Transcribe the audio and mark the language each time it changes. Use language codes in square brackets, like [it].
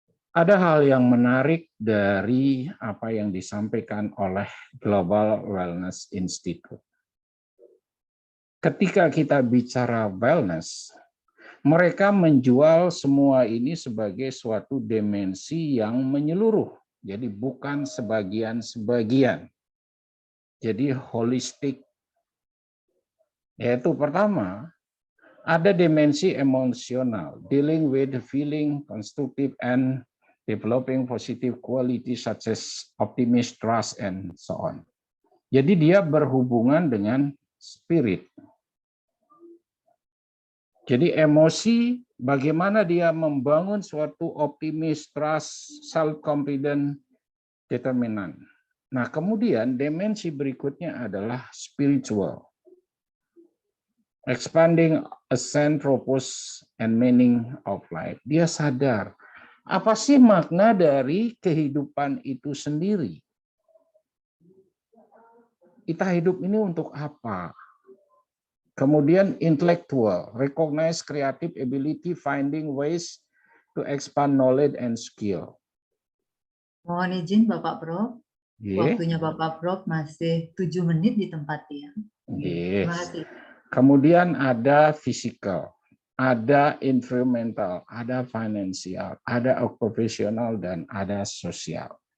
[id] Ada hal yang menarik dari apa yang disampaikan oleh Global Wellness Institute. Ketika kita bicara wellness, mereka menjual semua ini sebagai suatu dimensi yang menyeluruh. Jadi bukan sebagian-sebagian. Jadi holistik. Yaitu pertama, ada dimensi emosional, [en] dealing with the feeling, constructive and developing positive quality such as optimism, trust, and so on. [id] Jadi dia berhubungan dengan spirit. Jadi emosi, bagaimana dia membangun suatu optimis, trust, self-confident, determinant. Nah, kemudian dimensi berikutnya adalah spiritual. [en] Expanding a sense, purpose, and meaning of life. [id] Dia sadar, apa sih makna dari kehidupan itu sendiri? Kita hidup ini untuk apa? Kemudian [en] intellectual, recognize creative ability, finding ways to expand knowledge and skill. [id] Mohon izin Bapak Prof. [en] Yeah. [id] Waktunya Bapak Prof masih 7 menit di tempat dia. Terima [en] Yes. [id] kasih. Kemudian ada physical, ada environmental, ada financial, ada occupational, dan ada sosial.